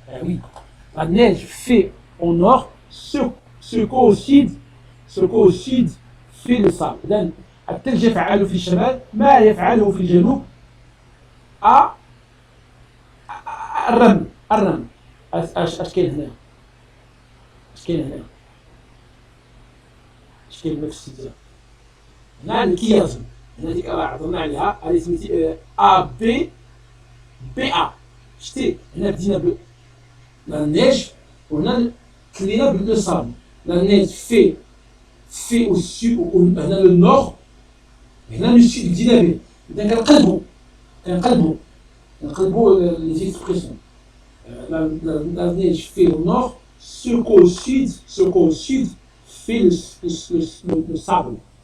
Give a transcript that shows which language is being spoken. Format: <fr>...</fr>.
<fr>Eh oui, la neige fait au nord ce qu'au sud fait le sable.</fr> <ar>إذن الثلج يفعل في الشمال ما يفعله في الجنوب الرمل. اش كاين هنا؟ اش كاين هنا؟ اش كاين هنا في السيتيا؟ هنا الكيازم، هنا ديك راه هضرنا عليها، هذه سميتي A B A. شتي هنا بدينا لا نيج وهنا كلينا بلو صابل. لا نيج في او سود وهنا لو نور، هنا لو سود بدينا به. اذا كنقلبوا لي زيكسبريسيون.</ar> <fr>La neige fait au nord, ce qu'au sud fait le sable.</fr>